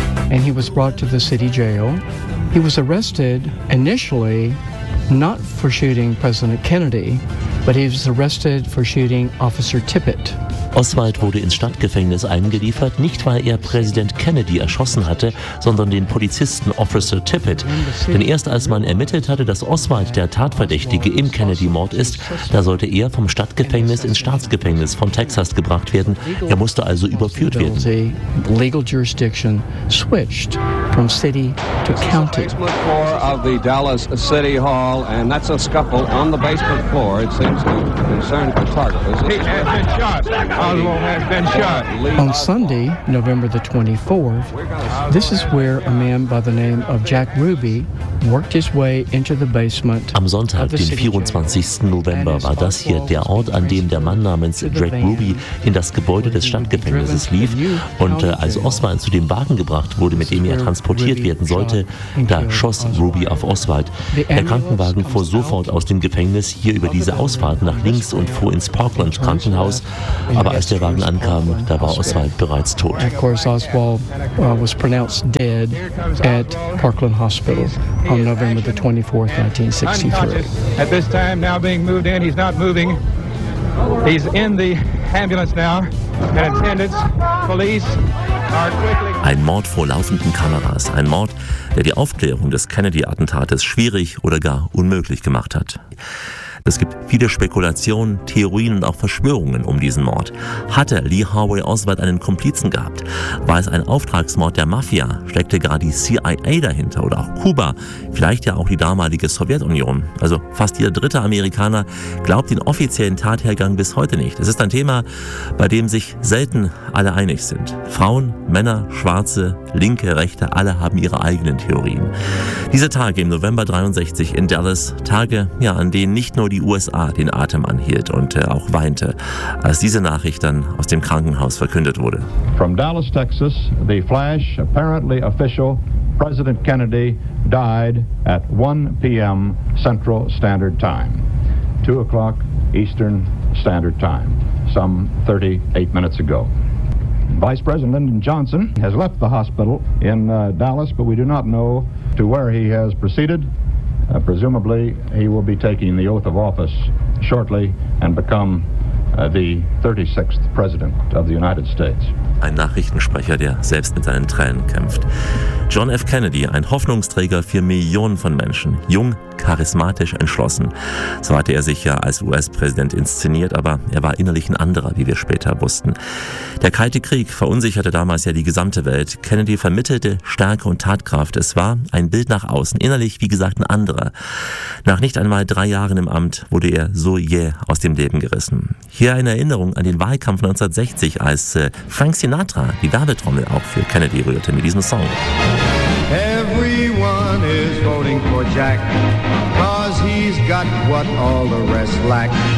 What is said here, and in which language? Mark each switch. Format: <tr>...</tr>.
<en>And he was brought to the city jail. He was arrested initially not for shooting President Kennedy, but he was arrested for shooting Officer Tippit.</en> <de>Oswald wurde ins Stadtgefängnis eingeliefert, nicht weil er Präsident Kennedy erschossen hatte, sondern den Polizisten Officer Tippit. Denn erst als man ermittelt hatte, dass Oswald der Tatverdächtige im Kennedy-Mord ist, da sollte er vom Stadtgefängnis ins Staatsgefängnis von Texas gebracht werden. Er musste also überführt werden.</de> <en>Legal jurisdiction switched from city to county. The basement floor of the Dallas City Hall, and that's a scuffle on the basement floor. It seems to concern photographers. He has been shot. On Sunday, November the 24th, this is where a man by the name of Jack Ruby worked his way into the basement.</en> <de>Am Sonntag, den 24. November, war das hier der Ort, an dem der Mann namens Jack Ruby in das Gebäude des Stadtgefängnisses lief. Und als Oswald zu dem Wagen gebracht wurde, mit dem er transportiert werden sollte, da schoss Ruby auf Oswald. Der Krankenwagen fuhr sofort aus dem Gefängnis hier über diese Ausfahrt nach links und fuhr ins Parkland Krankenhaus. Aber als der Wagen ankam, da war Oswald bereits tot.</de> <en>Of course, Oswald was pronounced dead at Parkland Hospital on November the 24th, 1963. At this time, now being moved in, he's not moving. He's in the ambulance now, and attendants, police.</en> <de>Ein Mord vor laufenden Kameras. Ein Mord, der die Aufklärung des Kennedy-Attentates schwierig oder gar unmöglich gemacht hat. Es gibt viele Spekulationen, Theorien und auch Verschwörungen um diesen Mord. Hatte Lee Harvey Oswald einen Komplizen gehabt? War es ein Auftragsmord der Mafia? Steckte gar die CIA dahinter oder auch Kuba? Vielleicht ja auch die damalige Sowjetunion. Also fast jeder dritte Amerikaner glaubt den offiziellen Tathergang bis heute nicht. Es ist ein Thema, bei dem sich selten alle einig sind. Frauen, Männer, Schwarze, Linke, Rechte, alle haben ihre eigenen Theorien. Diese Tage im November 63 in Dallas, Tage, ja, an denen nicht nur die USA den Atem anhielt und auch weinte, als diese Nachricht dann aus dem Krankenhaus verkündet wurde.</de> <en>From Dallas, Texas, the flash, apparently official, President Kennedy died at 1 p.m. Central Standard Time, 2 o'clock Eastern Standard Time, some 38 minutes ago. Vice President Lyndon Johnson has left the hospital in Dallas, but we do not know to where he has proceeded. Presumably, he will be taking the oath of office shortly and become the 36th President of the United States.</en> <de>Ein Nachrichtensprecher, der selbst mit seinen Tränen kämpft. John F. Kennedy, ein Hoffnungsträger für Millionen von Menschen, jung, charismatisch, entschlossen. So hatte er sich ja als US-Präsident inszeniert, aber er war innerlich ein anderer, wie wir später wussten. Der Kalte Krieg verunsicherte damals ja die gesamte Welt. Kennedy vermittelte Stärke und Tatkraft. Es war ein Bild nach außen, innerlich, wie gesagt, ein anderer. Nach nicht einmal 3 Jahren im Amt wurde er so jäh aus dem Leben gerissen. Hier eine Erinnerung an den Wahlkampf 1960, als Frank Sinatra die Werbetrommel auch für Kennedy rührte mit diesem Song.</de> <en>Everyone is voting for Jack, 'cause he's got what all the rest lack.</en>